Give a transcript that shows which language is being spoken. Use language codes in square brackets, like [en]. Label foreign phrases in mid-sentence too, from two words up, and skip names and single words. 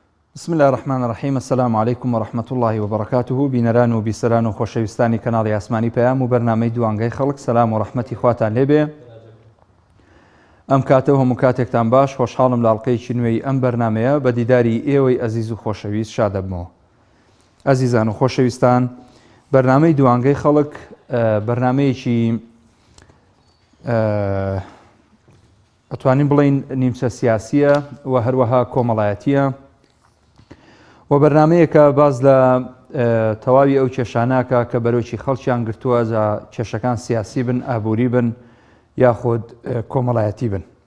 [ar] بسم الله الرحمن الرحیم. السلام علیکم و رحمة الله و برکاته. [ckb] بینەران و بیسەران و خۆشەویستانی کەناڵی ئاسمانی پەیام و بەرنامەی دوانگەی خەڵک، سەلام و ڕەحمەتی خواتان لێبێ. ئەم کاتە هەموو کاتێکتان باش، خۆشحاڵم لە ئەڵقەیەکی نوێی ئەم بەرنامەیە بە دیداری ئێوەی ئەزیز و خۆشەویست شاد دەبمەوە. ئەزیزان و خۆشەویستان، بەرنامەی دوانگەی خەڵک بەرنامەیەکی ئەتوانین بڵین نیمچە سیاسیە و هەروەها کۆمەڵایەتیە و بەرنمەیەکە باز لە تەواوی ئەو کێشاناکە کە بەرەوکی خەڵکیان گرتووە، کێشەکان سیاسی بن، ئابووری بن یاخود کۆمەڵایەتی بن.